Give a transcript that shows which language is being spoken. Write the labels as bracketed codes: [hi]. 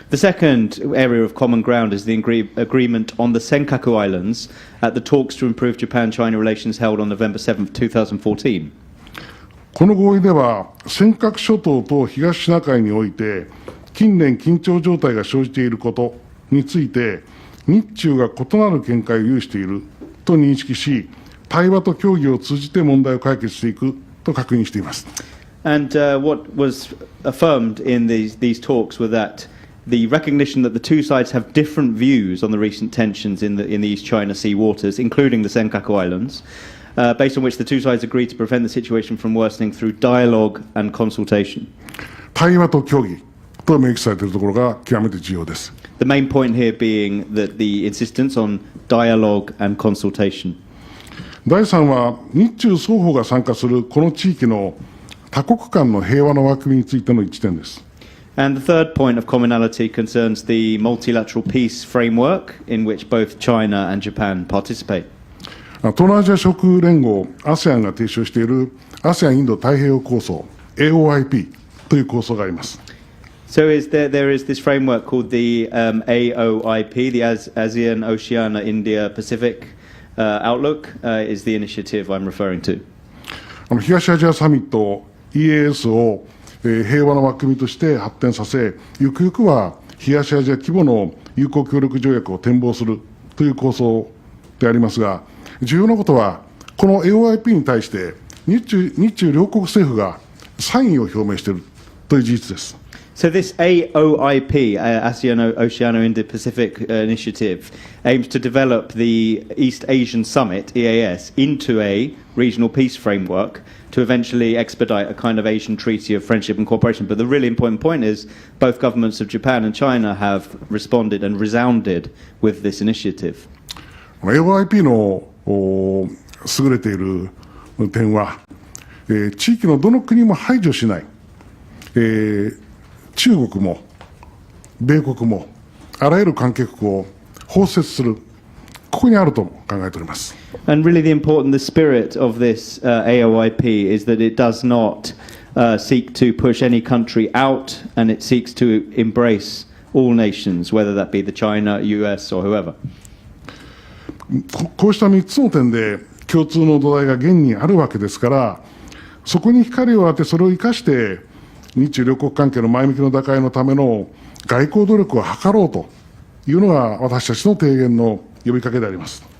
[en] The second area of common ground is the agreement on the Senkaku Islands at the talks to improve Japan-China relations held on November 7, 2014. [ja] この合意では、尖閣諸島と東シナ海において、近年緊張状態が生じていることについて、日中が異なる見解を有していると認識し、対話と協議を通じて問題を解決していくと確認しています。 [en] And what was affirmed in these talks were that the recognition that the two sides have different views on the recent tensions in the East China Sea waters, including the Senkaku Islands, based on which the two sides agreed to prevent the situation from worsening through dialogue and consultation. [ja] 対話と協議と明記されているところが極めて重要です。 [en] The main point here being that the insistence on dialogue and consultation. [ja] 第3は、日中双方が参加するこの地域の多国間の平和の枠組みについての一致点です。 [en] And the third point of commonality concerns the multilateral peace framework in which both China and Japan participate. [ja] 東南アジア諸国連合 ASEAN が提唱している ASEAN インド太平洋構想 AOIP という構想があります。 [en] So there is this framework called the AOIP, the ASEAN Oceania India Pacific Outlook, is the initiative I'm referring to. [ja] 東アジアサミット EAS を平和の枠組みとして発展させ、ゆくゆくは東アジア規模の友好協力条約を展望するという構想でありますが、重要なことは、この AOIP に対して日中両国政府が賛意を表明しているという事実です。 [en] So this AOIP, ASEAN Oceania Indo-Pacific Initiative, aims to develop the East Asian Summit, EAS, into a regional peace framework to eventually expedite a kind of Asian treaty of friendship and cooperation. But the really important point is both governments of Japan and China have responded and resounded with this initiative. [ja] AOIP の優れている点は、地域のどの国も排除しない、中国も米国もあらゆる関係国を包摂する、ここにあると考えております。 [en] And really the spirit of this AOIP is that it does not seek to push any country out, and it seeks to embrace all nations, whether that be the China, US or whoever. [ja] こうした3つの点で共通の土台が現にあるわけですから、そこに光を当て、それを生かして日中両国関係の前向きの打開のための外交努力を図ろうというのが私たちの提言の呼びかけであります。